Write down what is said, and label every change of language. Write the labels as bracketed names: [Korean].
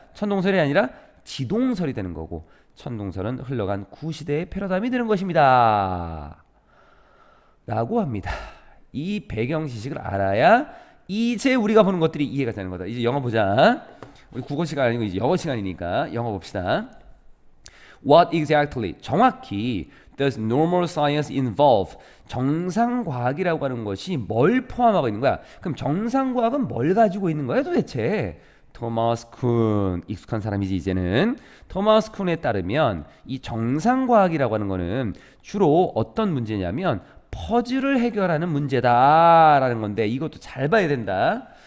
[Korean] 천동설이 아니라 지동설이 되는 거고, 천동설은 흘러간 구시대의 패러다임이 되는 것입니다 라고 합니다. 이 배경 지식을 알아야 이제 우리가 보는 것들이 이해가 되는 거다. 이제 영어 보자. 우리 국어 시간 아니고 이제 영어 시간이니까 영어 봅시다. [English] What exactly, [Korean] 정확히 [English] does normal science involve? [Korean] 정상과학이라고 하는 것이 뭘 포함하고 있는 거야? 그럼 정상과학은 뭘 가지고 있는 거야 도대체? 토마스 쿤, 익숙한 사람이지 이제는. 토마스 쿤에 따르면 이 정상과학이라고 하는 거는 주로 어떤 문제냐면 퍼즐을 해결하는 문제다라는 건데, 이것도 잘 봐야 된다.